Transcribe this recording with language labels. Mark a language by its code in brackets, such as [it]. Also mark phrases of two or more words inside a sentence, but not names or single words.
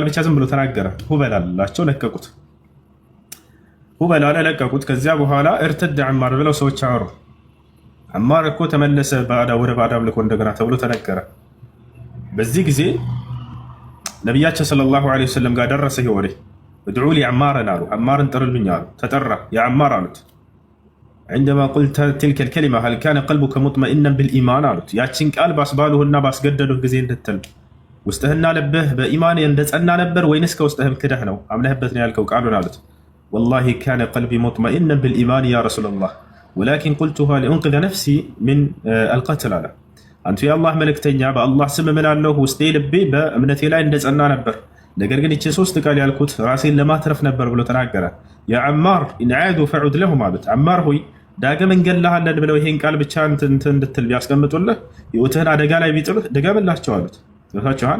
[am] ብቻ ዝም ብሎ ተናገረ። ሁበል አላቸው፣ ለቀቁት። ሁበል አለ፣ ለቀቁት። ከዚያ በኋላ እርትድ አማር ብለው ሰዎች አወሩ። አማር እኮ ተመለሰ ወደ ባዕድ አምልኮ እንደገና ተብሎ ተነገረ። በዚህ ጊዜ ነቢያቸው [ar] صلى الله عليه وسلم [am] ጋር ደረሰ ይሄ ወሬ። [ar] ادعوا لي عمارا [am] አሉ፣ አማርን ጥሩልኝ አሉ። ተጠራ። የአማር አሉት [ar] عندما قلت تلك الكلمة هل كان قلبك مطمئنا بالإيمان [am] አሉት። ያችን ቃል ባስባሉህና ባስገደዱህ ጊዜ እንድትል ውስጥህና ልብህ በኢማን እንደጸና ነበር ወይንስ ከውስጥህም ክደህ ነው አምነህበት ነው ያልከው ቃሉን አሉት። [ar] والله كان قلبي مطمئنا بالإيمان يا رسول الله ولكن قلتها لأنقذ نفسي من القتل [am] አለ። አንቱ የአላህ መልእክተኛ በአላህ ስም እምላለሁ ውስጤ ልቤ በእምነቴ ላይ እንደጸና ነበር፣ ነገር ግን ይህችን 3 ቃል ያልኩት ራሴን ለማትረፍ ነበር ብሎ ተናገረ። [ar] يا عمار إن عادوا فعد لهم [am] አሉት። አማር ሆይ ዳግም እንገላሃለን ብለው ይሄን ቃል ብቻ እንድትል ቢያስቀምጡልህ ህይወትህን አደጋ ላይ ቢጥሉህ ድገምላቸው አሉት። ገብታችኋል?